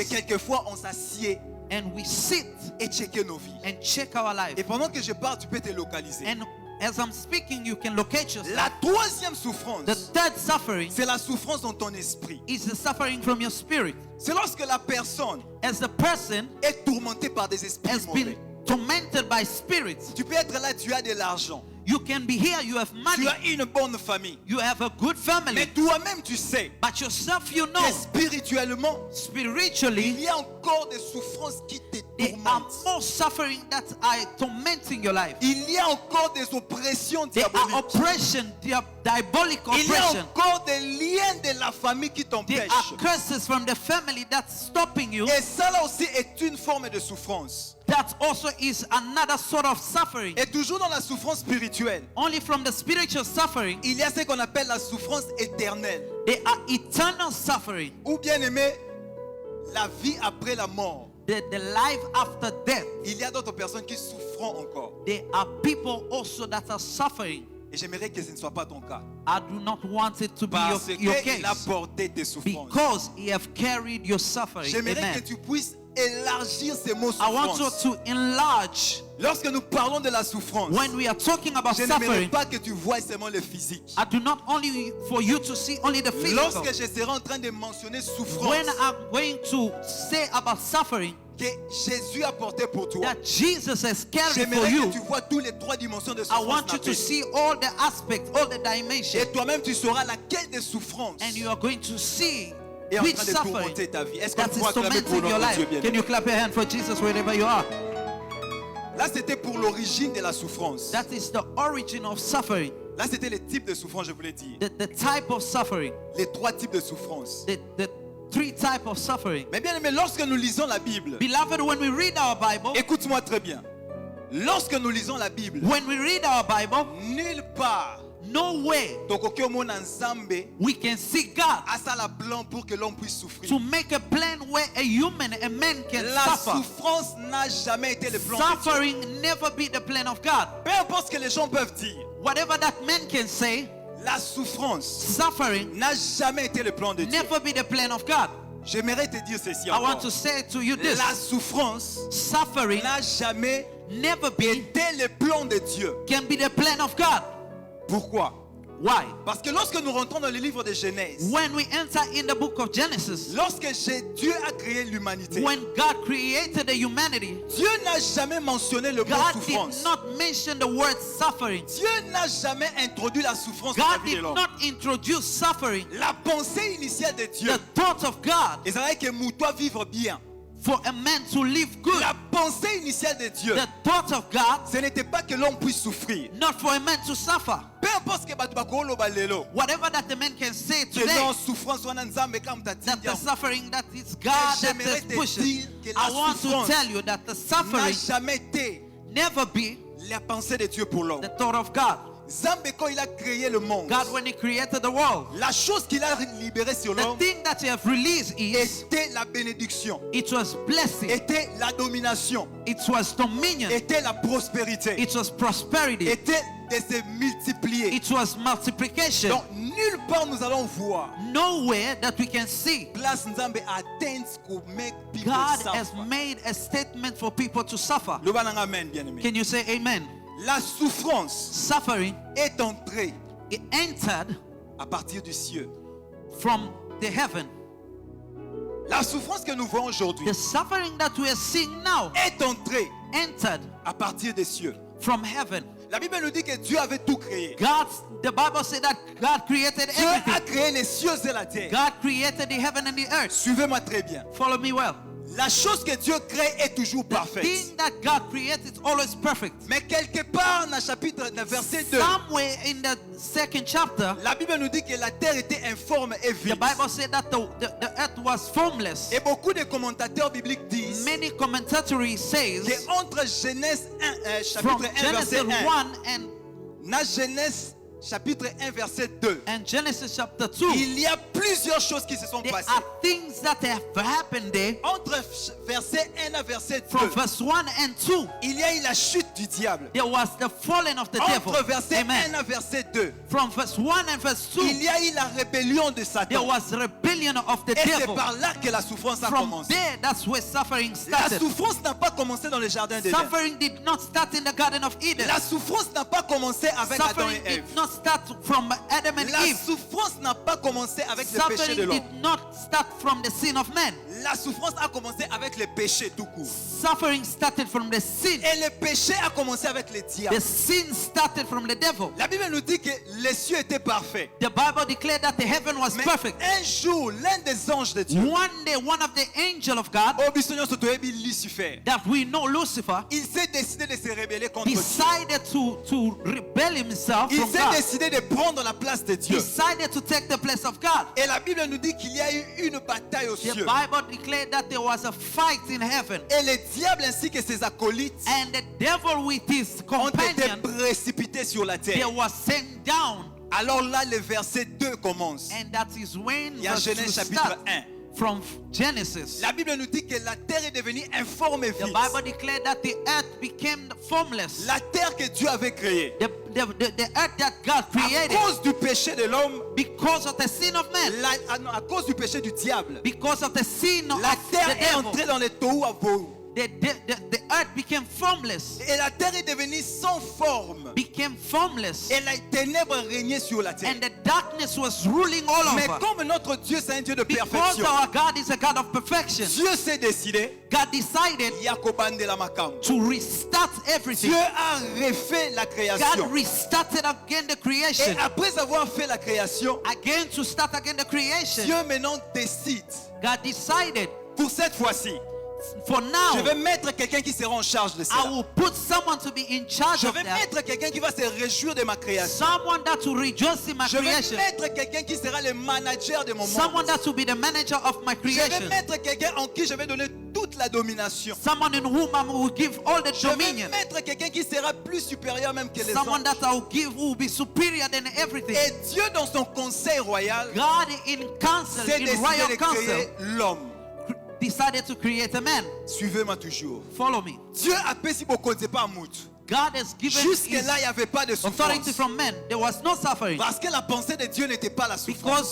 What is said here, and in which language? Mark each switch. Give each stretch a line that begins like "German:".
French: quelquefois on s'assied
English: and we sit
French: et checker nos vies.
English: and check our life.
French: Et pendant que je parle, tu peux te localiser.
English: And as I'm speaking, you can locate yourself.
French: La troisième souffrance,
English: The third suffering
French: c'est la souffrance dans ton esprit.
English: is the suffering from your spirit.
French: C'est lorsque la personne
English: As the person
French: est tourmentée par des esprits
English: has
French: mauvais.
English: been tormented by spirits,
French: Tu peux être là, tu as de l'argent,
English: you can be here, you have money,
French: tu as une bonne famille.
English: you have a good
French: Mais
English: family,
French: toi-même, tu sais
English: but yourself, you
French: que
English: know,
French: spirituellement, il
English: spiritually,
French: y a encore des souffrances qui te
English: there are
French: tourmentent.
English: more suffering that are tormenting your life.
French: Il y a encore des oppressions
English: There are
French: diaboliques.
English: oppression, there are diabolic
French: Il y a
English: oppression.
French: encore des liens de la famille qui
English: There
French: t'empêchent.
English: are curses from the family that's stopping you.
French: Et ça là aussi est une forme de souffrance.
English: That also is another sort of suffering.
French: Et toujours dans la souffrance spirituelle,
English: Only from the spiritual suffering,
French: il y a ce qu'on appelle la souffrance éternelle.
English: there are eternal suffering.
French: Ou bien aimé, la vie après la mort.
English: The life after death.
French: Il y a d'autres personnes qui souffront encore.
English: There are people also that are suffering.
French: Et j'aimerais que ce ne soit pas ton cas.
English: I do not want it to be
French: Parce
English: your
French: qu'il a
English: case.
French: porté tes souffrances.
English: Because He have carried your suffering.
French: J'aimerais
English: Amen.
French: que tu puisses élargir ces mots
English: I want you
French: souffrance.
English: to enlarge.
French: Lorsque nous parlons de la souffrance,
English: When we are talking about
French: je n'aimerais
English: suffering,
French: pas que tu vois seulement le physique.
English: I do not only for you to see only the physical.
French: Lorsque je serai en train de mentionner souffrance
English: When I'm going to say about suffering
French: que Jésus a porté pour toi,
English: that Jesus has carried for
French: j'aimerais
English: you,
French: que tu vois toutes les trois dimensions de
English: I
French: souffrance.
English: want you to see all the aspects, all the dimensions,
French: Et toi-même, tu sauras laquelle des souffrances
English: and you are going to see
French: est en
English: which
French: train de
English: suffering
French: tourmenter ta vie. Est-ce qu'on
English: that is
French: peut acclamer pour
English: tormenting your
French: notre Dieu
English: life.
French: bien?
English: Can you clap your hand for Jesus wherever you are?
French: Là, c'était pour l'origine de la souffrance.
English: That is the origin of suffering,
French: Là, c'était les types de souffrance, je voulais dire.
English: the type of suffering,
French: Les trois types de souffrance.
English: the three type of suffering.
French: Mais bien aimé, lorsque nous lisons la Bible,
English: Beloved, when we read our Bible,
French: écoute-moi très bien. Lorsque nous lisons la Bible,
English: when we read our Bible,
French: nulle part,
English: no way
Lingala: tokoki omona Nzambe
English: we can see God
Lingala: asala
French: plan pour que l'homme puisse souffrir.
English: to make a plan where a man can
French: La
English: suffer.
French: souffrance n'a jamais été le plan de Dieu.
English: Suffering never be the plan of God.
French: Peu importe ce que les gens peuvent dire,
English: Whatever that man can say,
French: la souffrance
English: suffering
French: n'a jamais été le plan de Dieu.
English: never be the plan of God.
French: J'aimerais te dire ceci
English: I want
French: encore.
English: to say to you this.
French: La souffrance
English: Suffering
French: n'a jamais
English: never be
French: été le plan de Dieu.
English: can be the plan of God.
French: Pourquoi?
English: Why?
French: Parce que lorsque nous rentrons dans le livre de Genèse,
English: When we enter in the book of Genesis,
French: lorsque Dieu a créé l'humanité,
English: when God created the humanity,
French: Dieu n'a jamais mentionné le mot
English: God
French: souffrance.
English: did not mention the word suffering.
French: Dieu n'a jamais introduit la souffrance dans la
English: God
French: vie de
English: did
French: l'homme.
English: not introduce suffering.
French: La pensée initiale de Dieu,
English: The thought of God
French: et c'est vrai que Moutoua vivre bien.
English: for a man to live good.
French: La pensée initiale de Dieu,
English: The thought of God,
French: ce n'était pas que l'homme puisse souffrir.
English: not for a man to suffer.
French: Peu importe ce que
Lingala: bato bakoloba lelo,
English: Whatever that the man can say
French: que
English: today,
Lingala: non souffrance wana nzambe kama
English: that
Lingala: tati
English: the suffering that is God that
French: j'aimerais
English: is
French: te
English: pushing.
French: dire que la
English: I want to
French: souffrance
English: tell you that the
French: n'a
English: suffering
French: jamais été
English: never be
French: la pensée de Dieu pour l'homme.
English: the thought of God.
French: Nzambe quand il a créé le monde,
English: God, when He created the world,
French: la chose qu'il a libérée sur
English: the
French: l'homme
English: thing that He have released is
French: était la bénédiction,
English: it was blessing,
French: était la domination,
English: it was dominion,
French: était la prospérité,
English: it was prosperity,
French: était de se multiplier.
English: it was multiplication.
French: Donc nulle part nous allons voir
English: Nowhere that we can see
French: place Nzambe atteindre ce qu'on met
English: people God has suffer. made a statement for people to suffer.
Lingala: Le bananga amen,
French: bien aimé.
English: Can you say amen?
French: La souffrance
English: Suffering,
French: est entrée
English: it entered
French: à partir du ciel.
English: from the heaven.
French: La souffrance que nous voyons aujourd'hui
English: The suffering that we are seeing now
French: est entrée
English: entered
French: à partir des cieux.
English: from heaven.
French: La Bible nous dit que Dieu avait tout créé.
English: The Bible said that God created
French: Dieu a
English: everything.
French: créé les cieux et la terre.
English: God created the heaven and the earth.
French: Suivez-moi très bien.
English: Follow me well.
French: La chose que Dieu crée est toujours
English: The
French: parfaite.
English: thing that God created is always perfect.
French: Mais quelque part dans le chapitre dans le verset 2,
English: Somewhere in the second chapter,
French: la Bible nous dit que la terre était informe et
English: the
French: vide.
English: Bible said that the earth was formless.
French: Et beaucoup de commentateurs bibliques disent
English: Many commentators says
French: qu'entre Genèse 1,
English: from
French: chapitre 1,
English: Genesis
French: verset 1,
English: 1 and
French: dans Genèse chapitre 1, verset 2,
English: Genesis chapter 2,
French: il y a plusieurs choses qui se sont
English: there
French: passées.
English: are things that have happened there.
French: Entre verset 1 à verset 2,
English: From verse 1 and 2,
French: il y a eu la chute du diable.
English: there was the falling of the devil.
French: Entre verset 1
English: Amen.
French: à verset 2,
English: From verse 1 and verse 2,
French: il y a eu la rébellion de
English: there
French: Satan.
English: was rebellion of the
French: Et c'est
English: devil.
French: par là que la souffrance a
English: From
French: commencé.
English: there, that's where suffering
French: La
English: started.
French: souffrance n'a pas commencé dans le jardin d'Éden.
English: Suffering did not start in the Garden of Eden.
French: La souffrance n'a pas commencé avec Adam
English: Suffering
French: et Ève.
English: did not start from Adam and
French: La
English: Eve.
French: souffrance n'a pas commencé avec le péché de
English: Suffering
French: l'homme.
English: did not start from the sin of man.
French: La souffrance a commencé avec le péché tout court.
English: Suffering started from the sin.
French: Et le péché a commencé avec le diable.
English: The sin started from the devil.
French: La Bible nous dit que les cieux étaient parfaits.
English: The Bible declared that the heaven was
French: Mais
English: perfect.
French: un jour, l'un des anges de Dieu,
English: One day, one of the angel of God
Lingala: au bisogno sotoyebi Lucifer,
English: that we know, Lucifer,
French: il s'est décidé de se rebeller contre Dieu.
English: decided to rebel himself
French: Il
English: from
French: s'est
English: God.
French: décidé de prendre la place de Dieu.
English: Decided to take the place of God.
French: Et la Bible nous dit qu'il y a eu une bataille aux
English: The
French: cieux.
English: Bible declared that there was a fight in heaven.
French: Et le diable ainsi que ses acolytes
English: And the devil with his
French: ont été
English: companion,
French: précipités sur la
English: they
French: terre.
English: was sent down.
French: Alors là, le verset 2 commence.
English: And that is when
French: Il y a
English: verse
French: Genèse
English: 2
French: chapitre
English: start
French: 1.
English: from Genesis.
French: La Bible nous dit que la terre est devenue informe et
English: The
French: vide.
English: Bible declared that the earth became formless.
French: La terre que Dieu avait créée,
English: The earth that God
French: à
English: created,
French: cause du péché de l'homme,
English: because of the sin of man,
French: à cause du péché du diable,
English: because of the sin
French: la
English: of
French: terre
English: the
French: est
English: devil,
French: entrée dans les tohu abohu.
English: the earth became formless.
French: Et la terre est devenue sans forme.
English: Became formless.
French: Et les ténèbres régnaient sur la terre.
English: And the darkness was ruling all
French: Mais
English: over.
French: comme notre Dieu c'est un Dieu de
English: Because
French: perfection,
English: our God is a God of perfection,
French: Dieu s'est décidé
English: God decided
Lingala: Yakobandela Makam.
English: to restart everything.
French: Dieu a refait la création.
English: God restarted again the
French: Et
English: creation.
French: après avoir fait la création,
English: Again to start again the creation.
French: Dieu maintenant décide,
English: God decided,
French: pour cette fois-ci,
English: for
French: je
English: now,
French: vais mettre quelqu'un qui sera en charge de
English: I
French: cela.
English: will put someone to be in charge
French: Je
English: of
French: vais
English: that.
French: mettre quelqu'un qui va se réjouir de ma création.
English: Someone that will rejoice in my
French: Je vais
English: creation.
French: mettre quelqu'un qui sera le manager de mon
English: Someone
French: monde.
English: that will be the manager of my
French: Je vais
English: creation.
French: mettre quelqu'un en qui je vais donner toute la domination.
English: Someone in whom I will give all the
French: Je vais
English: dominion.
French: mettre quelqu'un qui sera plus supérieur même que les
English: Someone
French: anges.
English: that I will give who will be superior than everything.
French: Et Dieu dans son conseil royal
English: God in council,
French: s'est
English: in
French: décidé
English: royal
French: de
English: council,
French: créer l'homme.
English: decided to create a man.
French: Suivez-moi toujours.
English: Follow me.
French: Dieu a péci beaucoup de pas mout.
English: God has given
French: Jusque-là, il
English: his
French: n'y avait pas de
English: authority
French: souffrance.
English: from men. There was no suffering.
French: Parce que la pensée de Dieu n'était pas la souffrance.